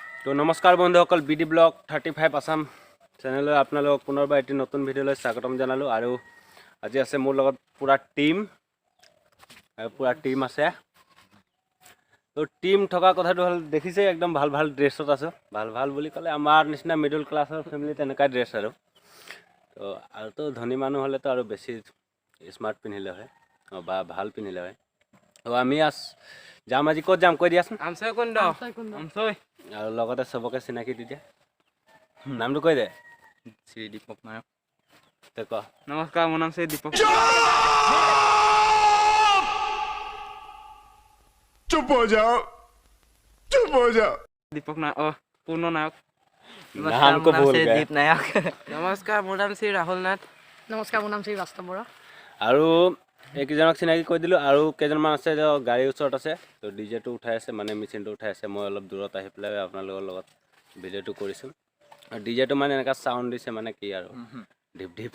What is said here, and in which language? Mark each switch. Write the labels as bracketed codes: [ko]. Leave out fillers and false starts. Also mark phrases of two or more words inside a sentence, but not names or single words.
[as] তো নমস্কাৰ বন্ধুসকল বিডি ব্লগ 35 আসাম চেনেললৈ আপোনালোকক পুনৰবাৰ এটি নতুন ভিডিঅ'লৈ স্বাগতম জনালোঁ আৰু আজি আছে মোৰ লগত পুৰা টিম আছে তো টিম থকা কথাটো হ'ল দেখিছে একদম ভাল ভাল ড্ৰেছত আছো ভাল বুলি ক'লে আমাৰ নিচিনা [en] middle class family [as] তেনেকুৱা ড্ৰেছ আৰু তো ধনী মানুহ হ'লেতো আৰু বেছি স্মাৰ্ট পিন্ধিলে হয় বা ভাল পিন্ধিলে হয় তো আমি যাম আজি ক'ত যাম কৈ দিয়াচোন আমচৈ আৰু লগতে সবকে চিনাকি দি দিয়া নামটো কৈ দে শ্ৰী দীপক নায়ক তই ক নমস্কাৰ মোৰ নাম শ্ৰী দীপক [hi] चुप हो जाओ दीपक नायक पूर्ण नायक नाम को बोल गए [as] दीप नायक नमस्कार মোৰ নাম শ্ৰী ৰাহুল নাথ নমস্কাৰ মোৰ নাম শ্ৰী বাস্তৱ বৰা আৰু এইকেইজনক চিনাকি কৈ দিলোঁ আৰু কেইজনমান আছে গাড়ীৰ ওচৰত আছে তো ডিজেটো উঠাই আছে মানে মেচিনটো উঠাই আছে মই অলপ দূৰত আহি পেলাই আপোনালোকৰ লগত ভিডিঅ'টো কৰিছোঁ আৰু ডিজেটো মানে এনেকুৱা চাউণ্ড দিছে মানে কি আৰু ঢিপ ঢিপ